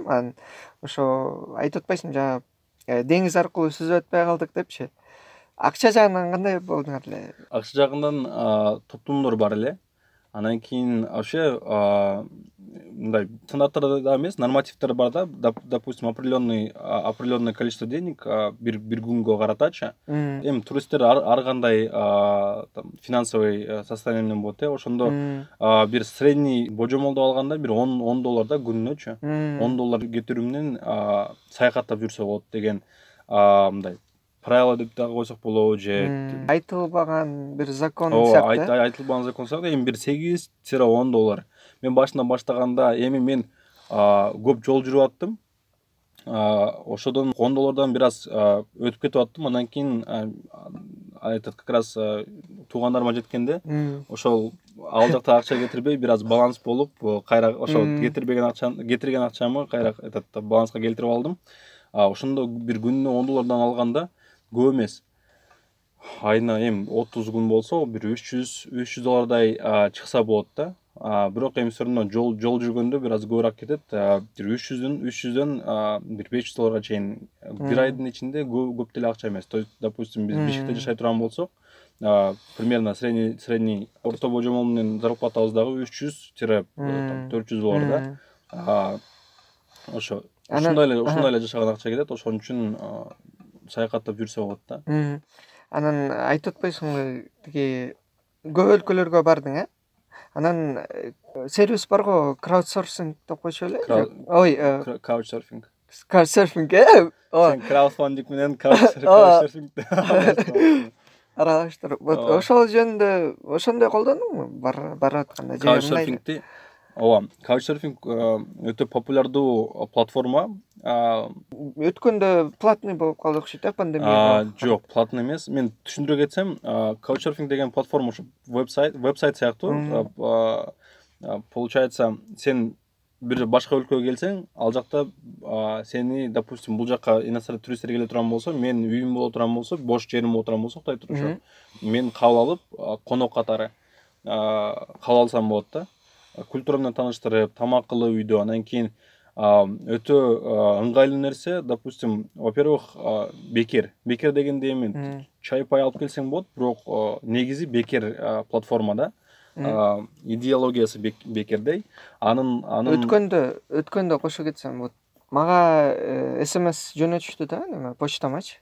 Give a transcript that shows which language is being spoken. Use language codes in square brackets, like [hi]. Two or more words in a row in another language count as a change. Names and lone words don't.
[ky] Анан ошо айтып атпайсыңбы жана деңиз аркылуу сүзүп өтпөй калдык депчи. Акча жагынан кандай болдуңар эле? Акча жагынан топтомдор бар эле. Анан кийин вообще мындай стандарттар да эмес, нормативдер бар да. [ru] Допустим, определенное количество денег [ky] бир күнгө каратачы. Эми туристтер ар кандай [ru] финансовый состояние [ky] менен болот, ошондо бир средний божомолдоп алганда бир $10 да күнүнөчү. $10 кетирүү менен саякаттап жүрсө болот деген мындай правила деп дагы койсок болобу, же айтылбаган бир закон сыяктуу. Айтылбаган закон сыяктуу. Эми бир $8-10. Мен башынан баштаганда эми мен көп жол жүрүп аттым. Ошодон $10 бир аз өтүп кетип аттым. Андан кийин айтат [ru] как раз [ky] туугандарыма жеткенде ошол ал жакта акча кетирбей бир аз баланс болуп, кайра ошо кетирген акчамы кайра баланска келтирип алдым. Ошондо бир күнүнө $10 алганда көп эмес. Айына эми 30 күн болсо бир $300 чыкса болот да. Бирок эми [ru] все равно [ky] жол жүргөндө бир аз көбүрөөк кетет. Бир 300дөн бир $500 чейин бир айдын ичинде көп деле акча эмес. [ru] То есть, допустим, [ky] биз Бишкекте жашай турган болсок, [ru] примерно средний [ky] орто божомол менен зарплатабыз дагы $300-400 да. Ошо ушундай эле жашаган акча кетет. Ошон үчүн саякаттап жүрсө болот да. Анан айтып атпайсыңбы, тиги көп өлкөлөргө бардың, Анан сервис барго, краудсорсинг деп койчу эле. Couchsurfing. Couchsurfing, Сен краудфандинг менен couchsurfing аралаштырып. Ошол жөнүндө ошондой колдондуңбу барып атканда? Couchsurfingди Couchsurfing өтө популярдуу платформа. Өткөндө платный болуп калды окшойт, пандемия. Жок, платный эмес. Мен түшүндүрө кетсем, Couchsurfing деген платформа ушу вебсайт сыяктуу. Получается, сен бир башка өлкөгө келсең, ал жакта сени, допустим, бул жакка иностранный туристтер келе турган болсо, мен үйүм боло турган болсо, бош жерим боло турган болсо, кудай турчу. Мен кабыл алып, конок катары кабыл алсам болот да. Культура менен тааныштырып, тамак кылып үйдө. Анан кийин өтө ыңгайлуу нерсе, [ru] допустим, во-первых, [ky] бекер дегенде эми чай пай алып келсең болот, бирок негизи бекер платформа да. Идеологиясы бекердей. Анын өткөндө кошо кетсем болот. Мага СМС жөнөтүштү да, неме почтамачы.